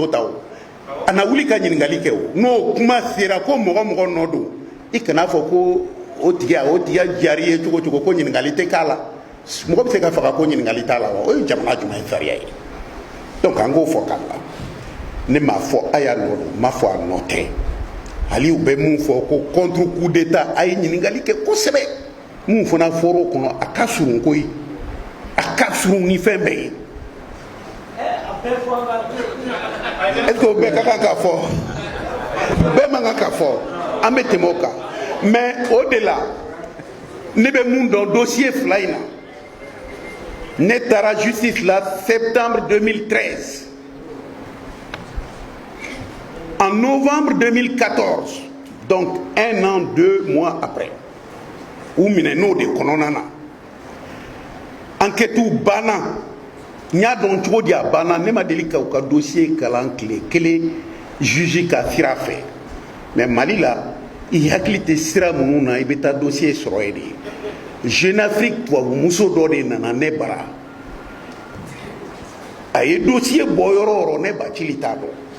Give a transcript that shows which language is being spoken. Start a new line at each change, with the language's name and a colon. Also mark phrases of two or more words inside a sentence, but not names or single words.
Bambara: ta o a na wuli ka ɲininkali kɛ o n'o kuma sera ko mɔgɔ nɔ don i kana fɔ ko o tigiya diyar'i ye cogo cogo ko ɲininkali tɛ k'a la mɔgɔ bɛ se ka faga ko ɲininkali t'a la wa o ye jamana jumɛn ye sariya ye donc an k'o fɔ k'a la ne m'a fɔ a y'a nɔ don n m'a fɔ a nɔ tɛ hali u bɛ mun fɔ ko
French: contre coup d'état
Bambara: a ye ɲininkali kɛ kosɛbɛ mun fana fɔra o kɔnɔ a ka surun koyi a ka surun ni fɛn bɛɛ ye
French: est-ce que
Bambara: o bɛɛ ka kan ka fɔ bɛɛ man kan ka fɔ an bɛ tɛmɛ o kan mais o de la ne bɛ mun dɔn dossier fila in na ne taara justice la septembre 2013
French: en novembre 2014 donc 1 an 2 mois après
Bambara: u minɛ n'o de kɔnɔna na enquête banna n y'a dɔn cogo di a banna ne ma deli ka u ka dossier kalan tile kelen juge ka sira fɛ mais Mali la i hakili tɛ sira minnu na i bɛ taa dossier sɔrɔ yen de Jeune Afrique tubabumuso dɔ de nana ne bara a ye dossier bɔ yɔrɔ o yɔrɔ ne Bacili t'a dɔn